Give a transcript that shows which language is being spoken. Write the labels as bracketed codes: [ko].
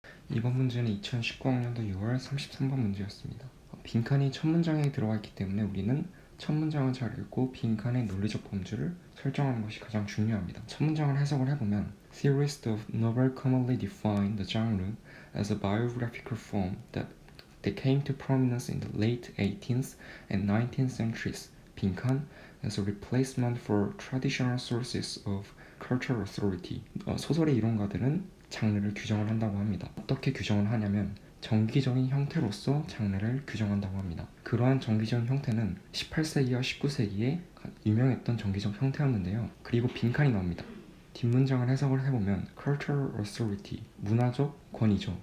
[ko] 이번 문제는 2019학년도 6월 33번 문제였습니다. 빈칸이 첫 문장에 들어가 있기 때문에 우리는 첫 문장을 잘 읽고 빈칸의 논리적 범주를 설정하는 것이 가장 중요합니다. 첫 문장을 해석을 해보면 [en] Theorists of novel commonly define the genre as a biographical form that came to prominence in the late 18th and 19th centuries. 빈칸 as a replacement for traditional sources of cultural authority. [ko] 소설의 이론가들은 장르를 규정을 한다고 합니다. 어떻게 규정을 하냐면 정기적인 형태로서 장르를 규정한다고 합니다. 그러한 정기적인 형태는 18세기와 19세기에 유명했던 정기적 형태였는데요. 그리고 빈칸이 나옵니다. 뒷문장을 해석을 해보면 cultural authority, 문화적 권위죠.